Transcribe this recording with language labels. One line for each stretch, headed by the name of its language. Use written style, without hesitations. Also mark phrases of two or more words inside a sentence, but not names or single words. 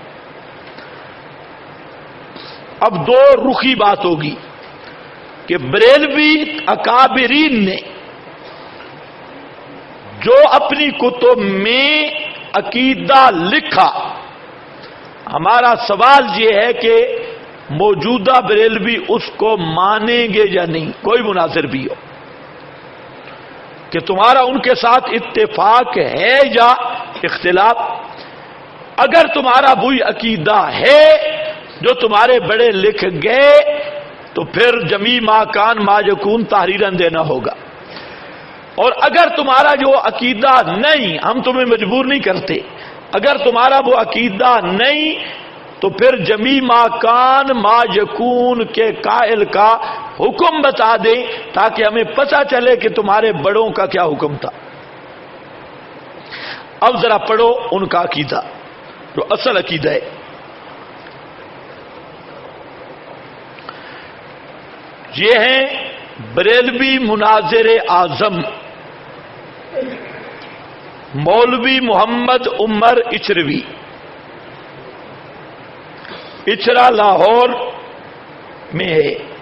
Urdu: اب 2 رخی بات ہوگی کہ بریلوی اکابرین نے جو اپنی کتب میں عقیدہ لکھا، ہمارا سوال یہ ہے کہ موجودہ بریلوی اس کو مانیں گے یا نہیں. کوئی مناظر بھی ہو کہ تمہارا ان کے ساتھ اتفاق ہے یا اختلاف. اگر تمہارا وہی عقیدہ ہے جو تمہارے بڑے لکھ گئے تو پھر
Arabic: جمیع ما کان ما یکون
Urdu: تحریراً دینا ہوگا. اور اگر تمہارا جو عقیدہ نہیں، ہم تمہیں مجبور نہیں کرتے، اگر تمہارا وہ عقیدہ نہیں تو پھر
Arabic: جمیع ما کان ما یکون
Urdu: کے قائل کا حکم بتا دیں تاکہ ہمیں پتہ چلے کہ تمہارے بڑوں کا کیا حکم تھا. اب ذرا پڑھو ان کا عقیدہ جو اصل عقیدہ ہے. یہ ہیں بریلوی مناظر اعظم مولوی محمد عمر اچروی، اچرا لاہور میں ہے.